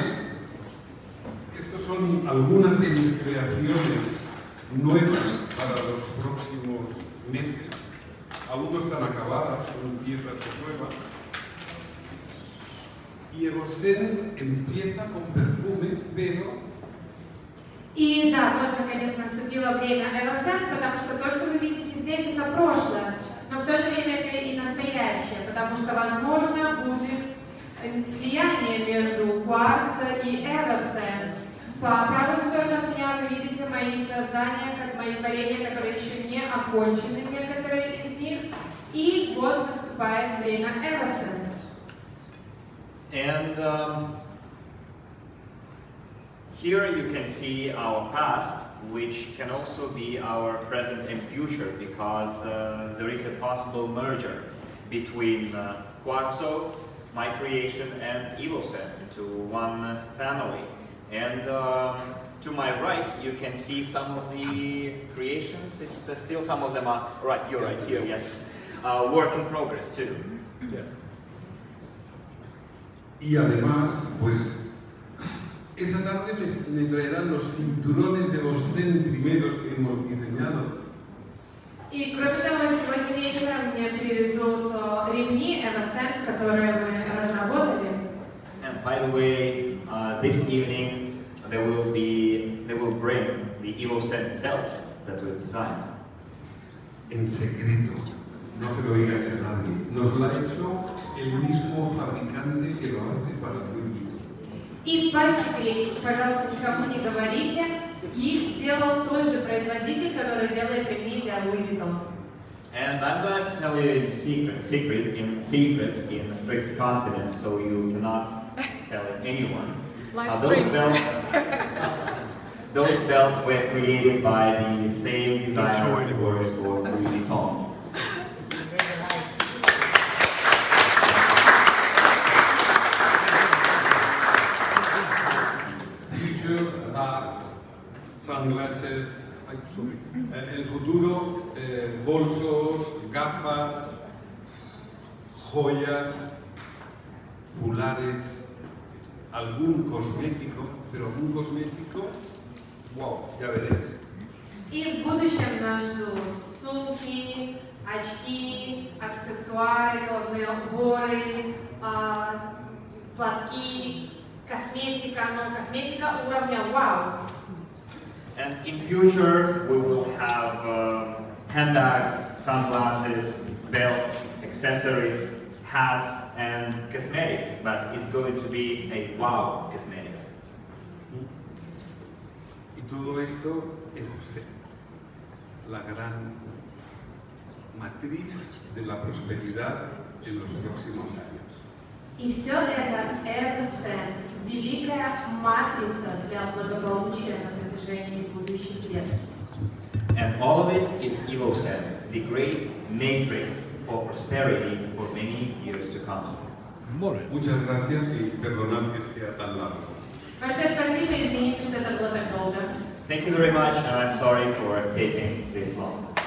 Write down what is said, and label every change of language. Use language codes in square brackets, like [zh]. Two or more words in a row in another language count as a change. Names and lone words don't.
[es] Estas son algunas de mis creaciones nuevas para los próximos meses. Aún no están acabadas, son piezas de prueba. Y Evoscent empieza con perfume, pero [ru] И да, вот наконец наступило время Evoscent, потому что то, что вы видите здесь, это прошлое, но в то же время это и настоящее, потому что, возможно, будет слияние между Кварца и Evoscent. По правую сторону от меня вы видите мои создания, как мои творения, которые еще не окончены в некоторых И вот наступает время Evoscent. [en] And here you can see our past, which can also be our present and future, because there is a possible merger between Quartzo, my creation, and Evoscent into one family. And to my right, you can see some of the creations. It's still some of them are right. You're right here. Yes, work in progress too. Yeah. [es] Y además, pues, esa tarde me traerán los cinturones de Evoscent primeros que hemos diseñado. [ru] И кроме того, сегодня вечером мне привезут ремни Evoscent, которые мы разработали. [en] And by the way, this evening they will bring the Evoscent belts that we've designed. [es] En secreto, no se lo digáis a nadie. Nos lo ha hecho el mismo fabricante que lo hace para Louis Vuitton. [ru] И по секрету, пожалуйста, никому не говорите, их сделал тот же производитель, который делает ремни для Louis Vuitton. [en] And I'm going to tell you in secret, in strict confidence, so you cannot tell anyone. Those belts were created by the same designer who works for Louis Vuitton. Future bags, sunglasses, [es] el futuro, bolsos, gafas, joyas, fulares, algún cosmético, pero algún cosmético, wow, ya veréis. [ru] И в будущем нас ждут сумки, очки, аксессуары, головные уборы, платки, косметика, но косметика уровня вау. [en] And in future, we will have handbags, sunglasses, belts, accessories, hats, and cosmetics, but it's going to be a wow cosmetics. [es] Y todo esto es la gran matriz de la prosperidad en los próximos años. [ru] И все это Evoscent, великая матрица для благополучия на протяжении будущих лет. [en] And all of it is Evoscent, the great matrix for prosperity for many years to come. [es] Muchas gracias y perdonad que sea tan largo. [ru] Большое спасибо и извините, что это было так долго. [en] Thank you very much, and I'm sorry for taking this long.